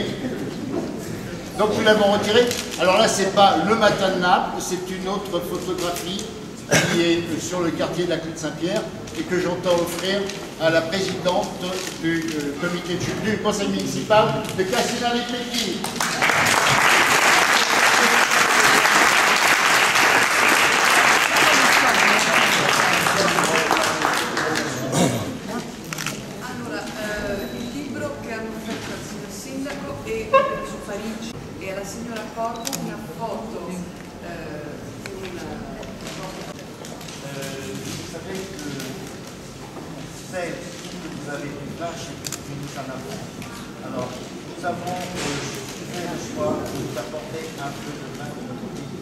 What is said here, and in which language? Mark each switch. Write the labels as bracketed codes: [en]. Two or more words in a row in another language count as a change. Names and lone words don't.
[fr] Donc nous l'avons retiré. Alors là, c'est pas le matin de Naples, c'est une autre photographie qui est sur le quartier de la Clé de Saint-Pierre et que j'entends offrir à la présidente du comité du conseil municipal de Cassina-les-Pecquis. [it] Allora, il libro che hanno offerto al signor Sindaco è su Parigi e alla signora Corvo una foto [fr] Vous savez que celle que vous avez vue là, nous en avons. Alors, nous avons fait le choix de vous apporter un peu de vin de notre pays.